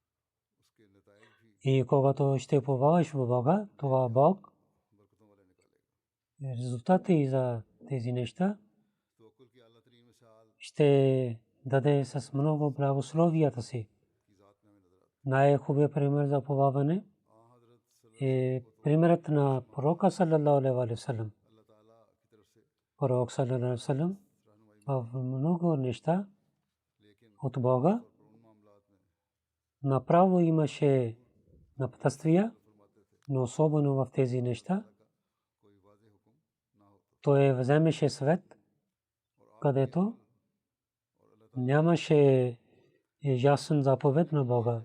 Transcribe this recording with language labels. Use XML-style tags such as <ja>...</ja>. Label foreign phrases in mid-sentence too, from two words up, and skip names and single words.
<bg>И когато ще уповаваш в Бога, това Бог резултати за тези неща ще даде с много благословията си. Най-хубавият пример за уповаване е примерът на пророка</bg> <ar>صلى الله عليه وسلم.</ar> <bg>Пророк</bg> <ar>صلى الله عليه وسلم</ar> <bg>в много неща от Бога направо имаше напътствия, но особено в тези неща той вземеше свет, където нямаше ясен заповед на Бога.</bg>